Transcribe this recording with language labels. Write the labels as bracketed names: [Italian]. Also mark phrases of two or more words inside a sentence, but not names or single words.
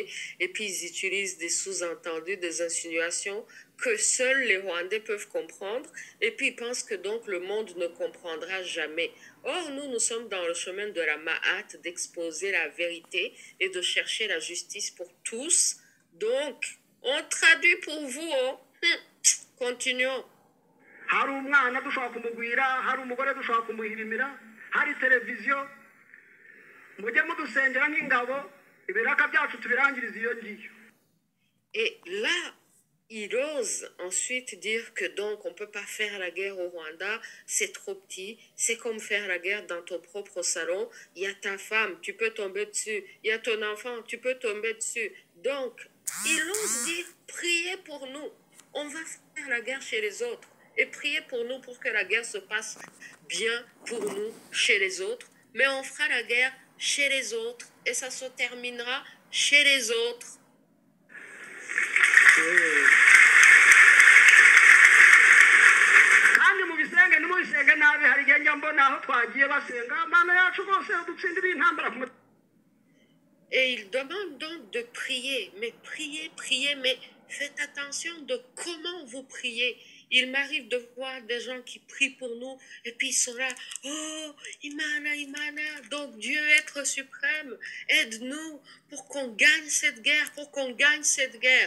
[French] Et puis ils utilisent des sous-entendus, des insinuations que seuls les Rwandais peuvent comprendre. Et puis ils pensent que donc le monde ne comprendra jamais. Or, nous sommes dans le chemin de la Ma'at, d'exposer la vérité et de chercher la justice pour tous. Donc, on traduit pour vous. Oh. Continuons. [Kinyarwanda] hari umwana dushobora kumugwira, hari umugore dushobora kumuhirimira, hari televiziyo, mujye mudusengera nk'ingabo ibiraka byacu tubirangiriza iyo ngiyo. [French] Et là, il ose ensuite dire que donc on ne peut pas faire la guerre au Rwanda, c'est trop petit, c'est comme faire la guerre dans ton propre salon, il y a ta femme, tu peux tomber dessus, il y a ton enfant, tu peux tomber dessus. Donc, il ose dire, priez pour nous, on va faire la guerre chez les autres. Et priez pour nous pour que la guerre se passe bien pour nous chez les autres. Mais on fera la guerre chez les autres et ça se terminera chez les autres. [Kinyarwanda] kandi mubisenge nimubisenge nabi hari igihe njya mbona aho twagiye basenga mana yacu rwose udutsindira intambara ku mutima. [French] Et il demande donc de prier, mais priez, mais faites attention de comment vous priez. Il m'arrive de voir des gens qui prient pour nous et puis ils sont là, [Kinyarwanda] oh, Imana, Imana, [French] donc Dieu être suprême, aide-nous pour qu'on gagne cette guerre, pour qu'on gagne cette guerre.